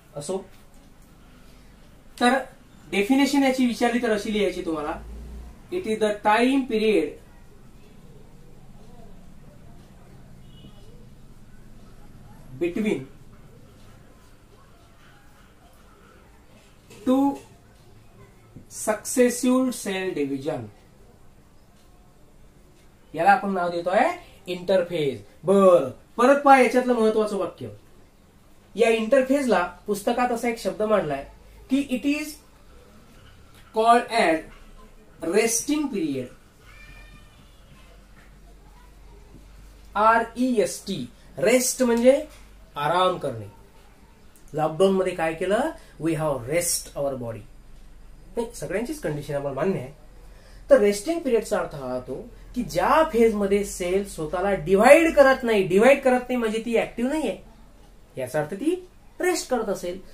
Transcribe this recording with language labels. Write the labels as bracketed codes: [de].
[mr] असो, तर डेफिनेशन याची विचारली तर अशी लिहायची तुम्हाला, [en] it is the time period between into successive cell division, [mr] याला आपण नाव देतोय इंटरफेज. बर, परत पहा याच्यातलं महत्वाचं वाक्य. या इंटरफेजला पुस्तकात असा एक शब्द मांडलाय की [en] It is called as resting period. [mr] REST, rest म्हणजे आराम करणे. लॉकडाऊन मध्ये काय केलं, [en] We have rest our body. [mr] सगळ्यांचीच कंडिशन आम्हाला मान्य आहे. तर रेस्टिंग पिरियडचा अर्थ हा होतो की ज्या फेज मध्ये सेल स्वतःला डिव्हाइड करत नाही म्हणजे ती ऍक्टिव्ह नाहीये, याचा अर्थ ती रेस्ट करत असेल.